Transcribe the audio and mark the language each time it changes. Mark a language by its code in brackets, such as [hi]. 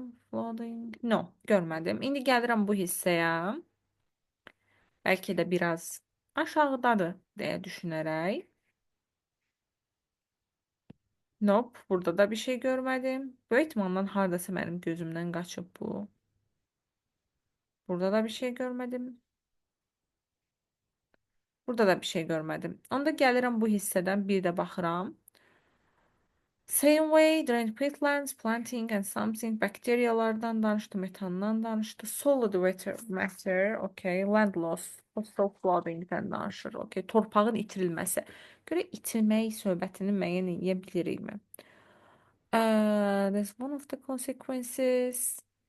[az] Flooding. No, görmədim. İndi gəlirəm bu hissəyə. Bəlkə də biraz aşağıdadır deyə düşünərək. Nope, burada da bir şey görmədim. Böyük ehtimalla hardasa mənim gözümdən qaçıb bu. Burada da bir şey görmədim. Burada da bir şey görmədim. Onda gəlirəm bu hissədən bir də baxıram. [en] Same way, drained peatlands, planting and something, [az] bakteriyalardan danışdı, metandan danışdı, [en] solid matter, okay, land loss, coastal [az] floodingdən danışır, [en] okay, [az] torpağın itirilməsi. Görə itirmək söhbətini müəyyən edə bilirikmi? [en] That's one of the consequences.